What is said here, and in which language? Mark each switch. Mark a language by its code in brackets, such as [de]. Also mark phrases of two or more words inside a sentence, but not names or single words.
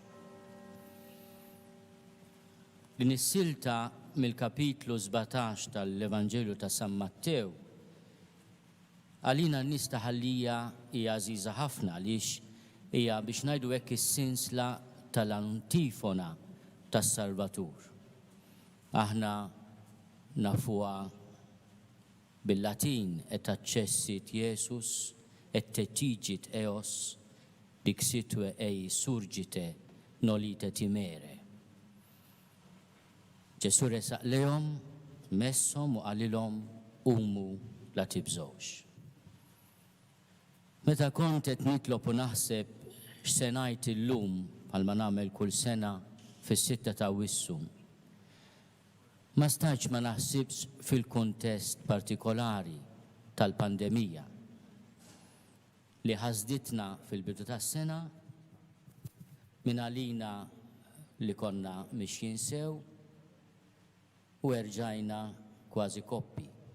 [mt] Din is-silta mill-kapitlu 17 tal-Evanġelju ta' San Mattew għalina n-nies ta' Ħal Lija hija għażiża ħafna għaliex hija biex ngħidu hekk is-sinsla tal-antifona tas-Salvatur. Aħna nafuha bil-Latin [la] et accessit Jesus et tetigit eos dixitue ei surgite nolite timere. [mt] Ġesu resaq lejhom, messhom u qalilhom qumu la tibżgħux. Meta kont qed nitlob u naħseb x'se ngħid illum bħalma nagħmel kull sena fis-6 ta' Awwissu, ma staġ ma naħsibx fil-kontest partikolari tal-pandemija li ħasditna fil-bidu tas-sena minn għalina li konna mixjin sew u erġajna kważi koppi.